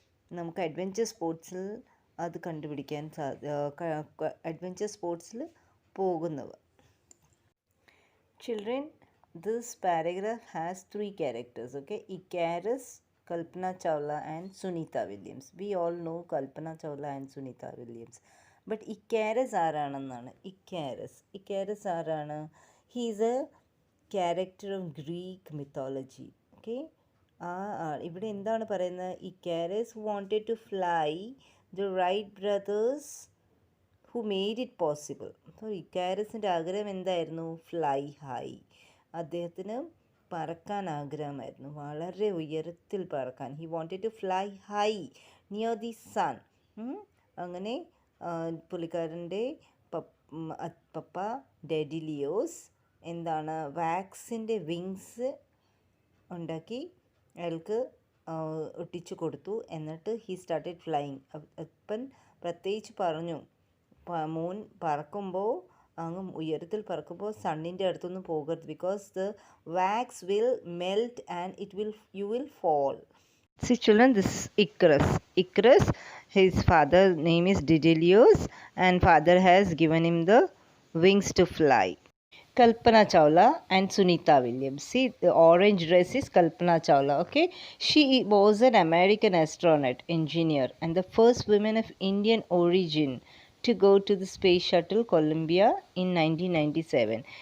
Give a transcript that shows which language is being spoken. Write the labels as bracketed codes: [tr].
[ml] നമുക്ക് അഡ്വഞ്ചർ സ്പോർട്സിൽ അത് കണ്ടുപിടിക്കാൻ അഡ്വഞ്ചർ സ്പോർട്സിൽ പോകുന്നവർ. [en] Children, this paragraph has 3 characters. Okay, Icarus, Kalpana Chawla and Sunita Williams. We all know Kalpana Chawla and Sunita Williams. But Icarus [ml] ആരാണെന്നാണ്. ഇക്കാരസ് ആരാണ്? [en] He is a character of Greek mythology. Okay, [ml] ഇവിടെ എന്താണ് പറയുന്നത്? [en] Icarus wanted to fly, the Wright brothers who made it possible. [ml] അപ്പോൾ ഇക്കാരസിൻ്റെ ആഗ്രഹം എന്തായിരുന്നു? [en] Fly high. [ml] അദ്ദേഹത്തിന് പറക്കാൻ ആഗ്രഹമായിരുന്നു, വളരെ ഉയരത്തിൽ പറക്കാൻ. [en] He wanted to fly high near the sun. [ml] അങ്ങനെ പുള്ളിക്കാരൻ്റെ പപ്പ ഡെഡിലിയോസ് എന്താണ്, വാക്സിൻ്റെ വിങ്സ് ഉണ്ടാക്കി അയാൾക്ക് ഒട്ടിച്ചു കൊടുത്തു. എന്നിട്ട് [en] He started flying. [ml] അപ്പൻ പ്രത്യേകിച്ച് പറഞ്ഞു, മൂൺ പറക്കുമ്പോൾ അങ്ങ് ഉയരത്തിൽ പറക്കുമ്പോൾ സണ്ണിൻ്റെ അടുത്തൊന്നും പോകരുത്, [en] Because the wax will melt and you will fall. See children, this is Icarus. Icarus, his father's name is Daedalus, and father has given him the wings to fly. Kalpana Chawla and Sunita Williams. See, the orange dress is Kalpana Chawla, okay? She was an American astronaut, engineer, and the first woman of Indian origin to go to the Space Shuttle Columbia in 1997.